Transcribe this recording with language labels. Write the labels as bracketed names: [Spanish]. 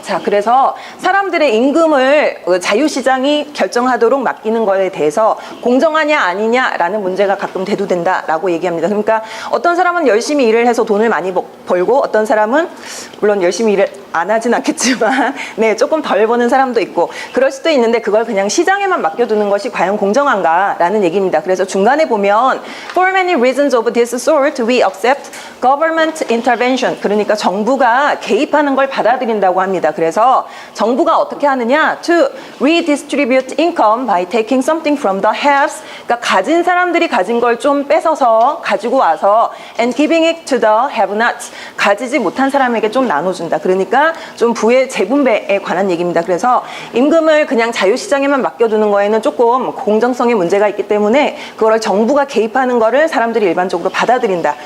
[Korean] 자, 그래서 사람들의 임금을 자유시장이 결정하도록 맡기는 거에 대해서 공정하냐 아니냐라는 문제가 가끔 대두된다라고 얘기합니다. 그러니까 어떤 사람은 열심히 일을 해서 돈을 많이 벌고, 어떤 사람은 물론 열심히 일을 안 하진 않겠지만 네, 조금 덜 버는 사람도 있고 그럴 수도 있는데, 그걸 그냥 시장에만 맡겨두는 것이 과연 공정한가라는 얘기입니다. 그래서 중간에 보면 [English] For many reasons of this sort, we accept government intervention. [Korean] 그러니까 정부가 개입하는 걸 받아들인다고 합니다. 그래서 정부가 어떻게 하느냐? [English] To redistribute income by taking something from the haves. [Korean] 그러니까 가진 사람들이 가진 걸 좀 뺏어서 가지고 와서 [English] and giving it to the have-nots. [Korean] 가지지 못한 사람에게 좀 나눠준다. 그러니까 아니라 좀 부의 재분배에 관한 얘기입니다. 그래서 임금을 그냥 자유시장에만 맡겨두는 거에는 조금 공정성의 문제가 있기 때문에 그걸 정부가 개입하는 거를 사람들이 일반적으로 받아들인다.